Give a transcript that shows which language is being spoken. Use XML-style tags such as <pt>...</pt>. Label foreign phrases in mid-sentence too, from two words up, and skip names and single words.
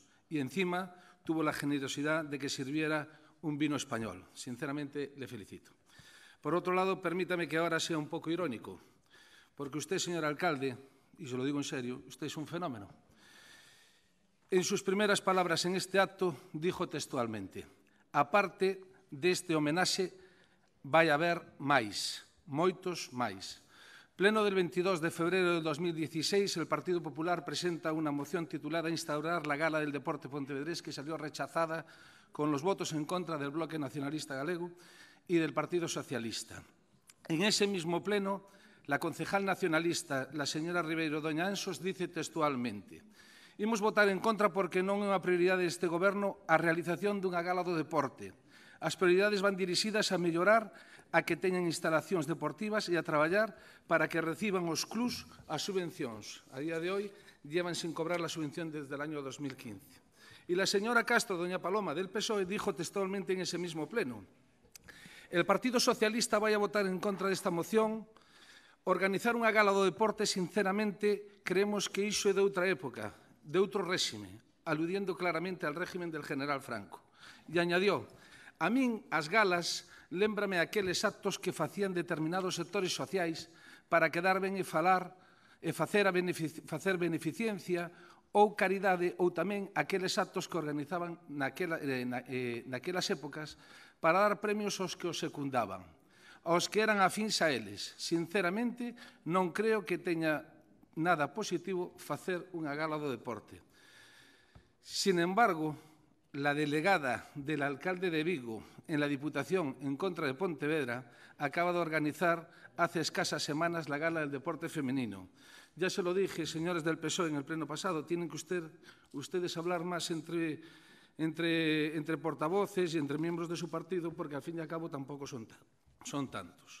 <es>Y encima tuvo la generosidad de que sirviera un vino español. Sinceramente, le felicito. Por otro lado, permítame que ahora sea un poco irónico, porque usted, señor alcalde, y se lo digo en serio, usted es un fenómeno. En sus primeras palabras en este acto dijo textualmente:</es> <gl>aparte deste homenaxe vai haber máis, moitos máis.</gl> <es>Pleno del 22 de febrero de 2016, el Partido Popular presenta una moción titulada Instaurar la Gala del Deporte Pontevedrés, que salió rechazada con los votos en contra del Bloque Nacionalista Galego y del Partido Socialista. En ese mismo pleno, la concejal nacionalista, la señora Ribeiro Doña Anxos, dice textualmente:</es> <gl>imos votar en contra porque non é unha prioridade deste goberno a realización dunha gala do deporte. As prioridades van dirixidas a mellorar a que teñan instalacións deportivas e a traballar para que reciban os clubs as subvencións.</gl> <es>A día de hoy llevan sin cobrar la subvención desde el año 2015. Y la señora Castro, doña Paloma, del PSOE, dijo textualmente en ese mismo pleno:</es> <gl>el Partido Socialista vai a votar en contra desta moción. Organizar unha gala do deporte, sinceramente, creemos que iso é de outra época, de outro réxime,</gl> <es>aludiendo claramente al régimen del general Franco.</es> <gl>E añadió: a min as galas lémbrame aqueles actos que facían determinados sectores sociais para quedar ben e falar e facer beneficencia ou caridade, ou tamén aqueles actos que organizaban naquelas épocas para dar premios aos que os secundaban, aos que eran afíns a eles. Sinceramente, non creo que teña nada positivo facer unha gala do deporte.</gl> <es>Sin embargo, la delegada del alcalde de Vigo en la Diputación en contra de Pontevedra acaba de organizar hace escasas semanas la Gala del Deporte Femenino. Ya se lo dije, señores del PSOE, en el pleno pasado, tienen que ustedes hablar más entre portavoces y entre miembros de su partido, porque al fin y al cabo tampoco son tantos.</es>